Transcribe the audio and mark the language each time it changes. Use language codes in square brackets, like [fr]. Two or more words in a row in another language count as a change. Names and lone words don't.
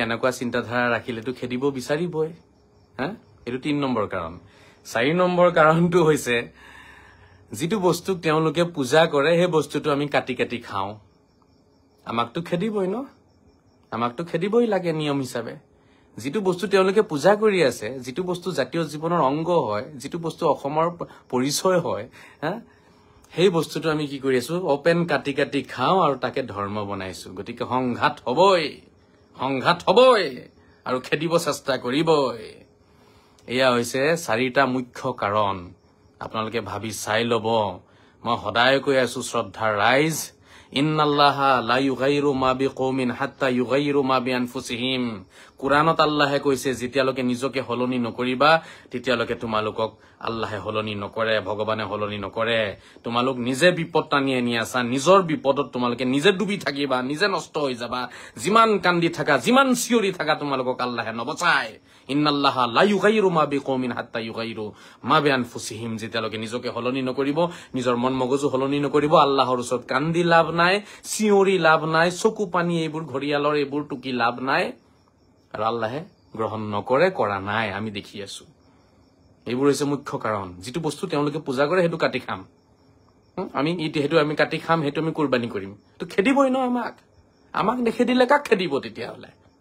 [as] এনেকুৱা চিন্তাধাৰা ৰাখিলেটো খেদিব বিচাৰিবই এটো 3 নম্বৰ কাৰণ 4 নম্বৰ কাৰণটো হৈছে যেটো বস্তু তেওঁলোকে পূজা কৰে হে বস্তুটো আমি কাটি কাটি খাও আমাকটো খেদিবই ন আমাকটো খেদিবই লাগে নিয়ম হিচাপে যেটো বস্তু তেওঁলোকে পূজা কৰি আছে যেটো বস্তু জাতীয় জীৱনৰ অংগ হয় যেটো বস্তু অসমৰ পৰিচয় হয় সেই বস্তুটো আমি কি কৰি আছো ওপেন কাটি কাটি খাও আৰু তাকে ধৰ্ম বনাইছো গতিকে সংঘাত হবই আৰু খেদিব চেষ্টা কৰিবই এয়া হৈছে 4টা মুখ্য কাৰণ আপোনালোকে ভাবি চাই লব মই সদায় কৈ আছো শ্ৰদ্ধাৰ ৰাইজ [ar] إن الله لا يغير ما بقوم حتى يغيروا ما بأنفسهم [as] কুৰানত আল্লাহে কৈছে যেতিয়ালৈকে নিজকে হলনি নকৰিবা তেতিয়ালৈকে তোমালোকক আল্লাহে হলনি নকৰে ভগৱানে হলনি নকৰে তোমালোক নিজে বিপদ টানি আনি আছা নিজৰ বিপদত তোমালোকে নিজে ডুবি থাকিবা নিজে নষ্ট হৈ যাবা যিমান কান্দি থাকা যিমান চিঞৰি থাকা তোমালোকক আল্লাহে নবচায় [ar] إن الله لا يغير ما بقوم حتى يغيروا ما بأنفسهم [as] যেতিয়ালৈকে নিজকে হলনি নকৰিব নিজৰ মন মগজু হলনি নকৰিব আল্লাহৰ ওচৰত কান্দি লাভ নাই চিঞৰি লাভ নাই চকু পানী এইবোৰ ঘৰিয়ালৰ এইবোৰ টুকি লাভ নাই আৰু আল্লাহে গ্ৰহণ নকৰে কৰা নাই আমি দেখি আছো এইবোৰ হৈছে মুখ্য কাৰণ যেটো বস্তু তেওঁলোকে পূজা কৰে হেতু কাটি খাম আমি হেতু আমি কাটি খাম হেতু আমি কুৰবানী কৰিম তো খেদিবই ন আমাক নেখেদিলে কাক খেদিব তেতিয়া হলে